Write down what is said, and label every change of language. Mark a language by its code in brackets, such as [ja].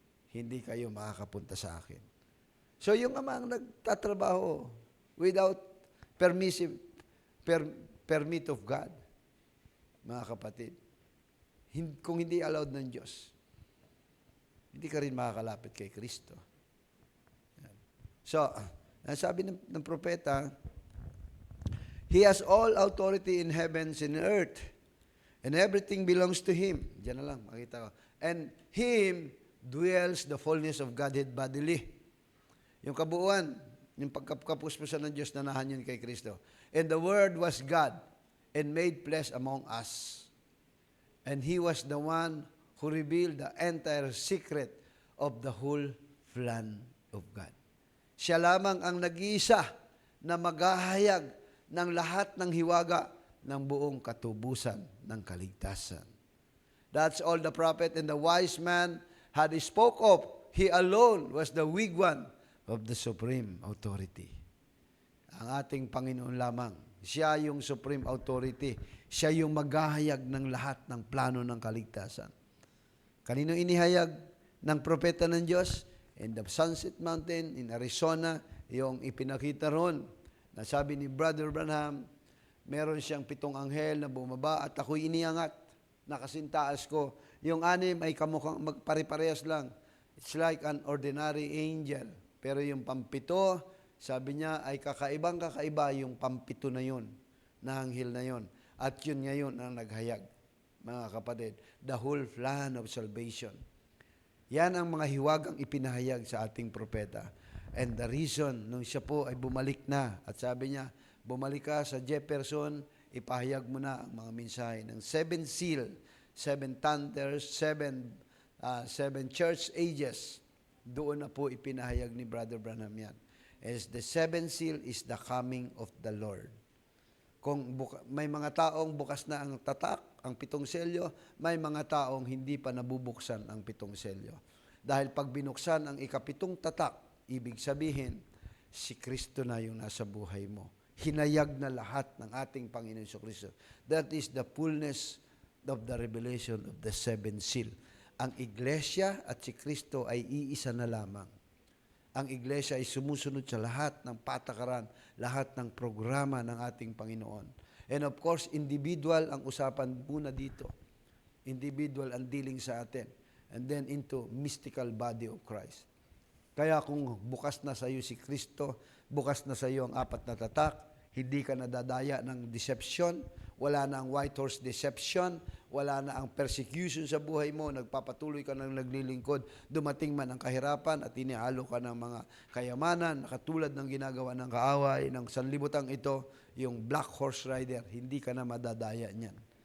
[tl] hindi kayo makakapunta sa akin. So yung Ama ang nagtatrabaho [en] without permit of God, [tl] mga kapatid. Kung hindi allowed ng Diyos, hindi ka rin makakalapit kay Kristo. Yan. [en] So, ang sabi ng propeta, He has all authority in heavens and earth, and everything belongs to Him. [tl] Diyan na lang, makita ko. [en] And Him dwells the fullness of Godhead bodily. [tl] Yung kabuuan, yung pagkapuspusan ng Diyos, nanahan yun kay Kristo. [en] And the Word was God, and made flesh among us. And He was the one who revealed the entire secret of the whole plan of God. [tl] Siya lamang ang nag-iisa na maghahayag ng lahat ng hiwaga ng buong katubusan ng kaligtasan. [en] That's all the prophet and the wise man had spoke of. He alone was the weak one of the supreme authority. [tl] Ang ating Panginoon lamang, siya yung supreme authority. Siya yung maghahayag ng lahat ng plano ng kaligtasan. Kanino inihayag ng propeta ng Diyos? [en] In the Sunset Mountain in Arizona, [tl] yung ipinakita ron, na sabi ni Brother Branham, meron siyang 7 anghel na bumaba at ako'y iniangat, nakasintaas ko. Yung 6 ay kamukhang magpare-parehas lang. [en] It's like an ordinary angel. [tl] Pero yung 7, sabi niya ay kakaiba yung 7 na yun, na anghel na yun. At yun ngayon ang naghayag, mga kapatid, [en] the whole plan of salvation. [tl] Yan ang mga hiwagang ipinahayag sa ating propeta. [en] And the reason, [tl] nung siya po ay bumalik na, at sabi niya, bumalik ka sa Jefferson, ipahayag mo na ang mga mensahe ng 7 seal, 7 thunders, 7 church ages. Doon na po ipinahayag ni Brother Branham yan. [en] As the 7 seal is the coming of the Lord. [tl] Kung may mga taong bukas na ang tatak, ang 7 selyo, may mga taong hindi pa nabubuksan ang 7 selyo. Dahil pag binuksan ang ika-7 tatak, ibig sabihin, si Kristo na yung nasa buhay mo. Hinayag na lahat ng ating Panginoon Kristo. [en] That is the fullness of the revelation of the 7 seal. [tl] Ang iglesia at si Kristo ay iisa na lamang. Ang iglesia ay sumusunod sa lahat ng patakaran, lahat ng programa ng ating Panginoon. And of course, individual ang usapan muna dito. Individual ang dealing sa atin. [en] And then into mystical body of Christ. [tl] Kaya kung bukas na sa iyo si Kristo, bukas na sa iyo ang 4 na tatak, hindi ka nadadaya ng deception, wala na ang white horse deception, wala na ang persecution sa buhay mo, nagpapatuloy ka ng naglilingkod, dumating man ang kahirapan at inialo ka ng mga kayamanan, katulad ng ginagawa ng kaaway, ng sanlibutan ito, yung black horse rider, hindi ka na madadaya niyan.